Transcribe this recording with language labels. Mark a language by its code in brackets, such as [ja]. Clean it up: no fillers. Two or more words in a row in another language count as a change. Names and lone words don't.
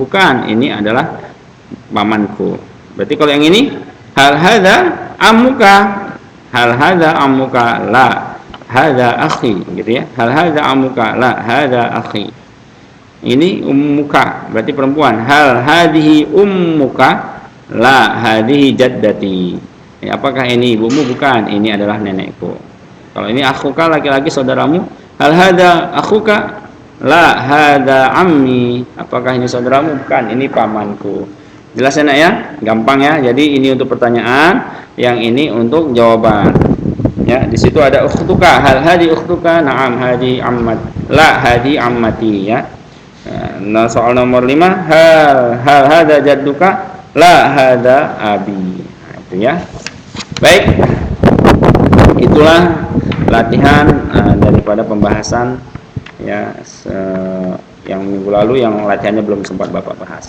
[id] Bukan, ini adalah pamanku. Berarti kalau yang ini [ar] هل هذا عمك. هل هذا عمك؟ لا هذا أخي, [id] gitu ya. [ar] هل هذا عمك؟ لا هذا أخي. [id] Ini ummuka, berarti perempuan. [ar] هل هذه أمك؟ لا هذه جدتي. [id] Ya, apakah ini ibumu? Bukan, ini adalah nenekku. Kalau ini akhuka, laki-laki saudaramu. [ar] هل هذا أخوك؟ لا هذا عمي. [id] Apakah ini saudaramu? Bukan, ini pamanku. Jelas enak ya? Gampang ya. Jadi ini untuk pertanyaan, yang ini untuk jawaban. Ya, di situ ada ukhtuka. [ar] هل هذي أختك? نعم هذي عمة. لا هذي عمتي ya. [id] Nah, soal nomor 5, [ar] هل هذا جدك? لا هذا أبي. [id] Nah, itu ya. Baik. Itulah latihan daripada pembahasan ya yang minggu lalu, yang latihannya belum sempat Bapak bahas.